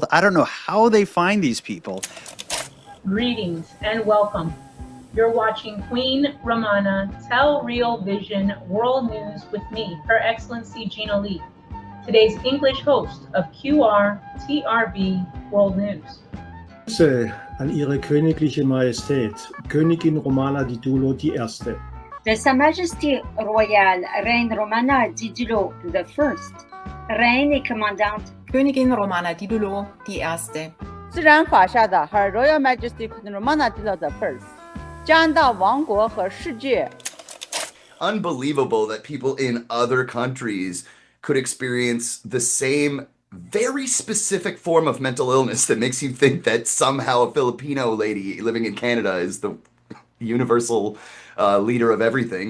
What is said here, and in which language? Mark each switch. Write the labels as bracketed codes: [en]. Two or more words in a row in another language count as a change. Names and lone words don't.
[en] I don't know how they find these people. Greetings and welcome. You're watching Queen Romana Tell Real Vision World News with me, Her Excellency Gina Lee, today's English host of QRTRB World News. [de] An Ihre Königliche Majestät, Königin Romana Didulo I. [fr] de Sa Majesté Royale Reine Romana Didulo I, Reine et Commandante [de] Königin Romana Didulo die Erste. [zh] 自然法下的 [en] Her Royal Majesty Queen Romana Didulo I [zh] 将到王国和世界 [en] Unbelievable that people in other countries could experience the same very specific form of mental illness that makes you think that somehow a Filipino lady living in Canada is the universal leader of everything.